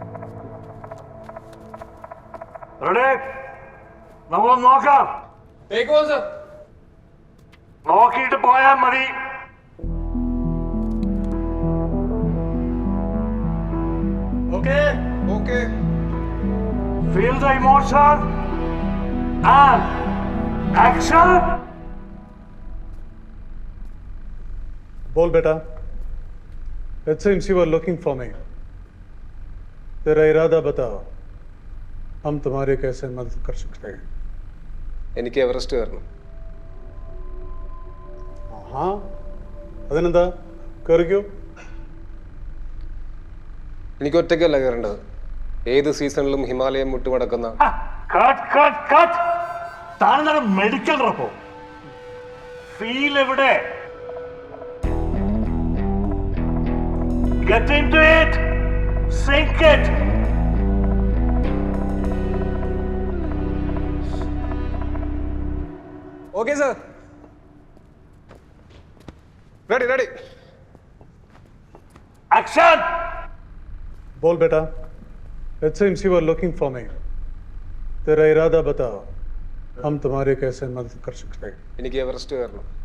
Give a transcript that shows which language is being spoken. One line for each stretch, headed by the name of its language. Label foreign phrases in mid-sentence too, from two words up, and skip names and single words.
Malayalam: നമ്മളൊന്ന് നോക്കാം.
English: Take on sir.
Malayalam: നോക്കിയിട്ട് പോയാൽ മതി.
English: Okay okay. Feel the emotion and action.
Hindi: बोल बेटा.
English: It seems you were looking for me.
Hindi: तेरा इरादा बताओ हम तुम्हारे कैसे मदद कर सकते हैं
Malayalam: എനിക്ക് എവറസ്റ്റ് കയറണം. हाँ അതിനെന്താ കയറിക്കോ എനിക്ക് ഒറ്റയ്ക്കല്ല കയറേണ്ടത്. ഏത് സീസണിലും ഹിമാലയം മുട്ടുമടക്കുന്ന താനെന്താണ് മെഡിക്കൽ റപ്പോ? ഫീൽ എവിടെ?
English: Get into it. Sink it. Okay sir. Ready ready. Action.
Hindi: बोल बेटा
English: it seems you are looking for me
Hindi: तेरा इरादा बताओ हम तुम्हारे कैसे मदद कर सकते हैं
Malayalam: എനിക്ക് എവറസ്റ്റ് കയറണം.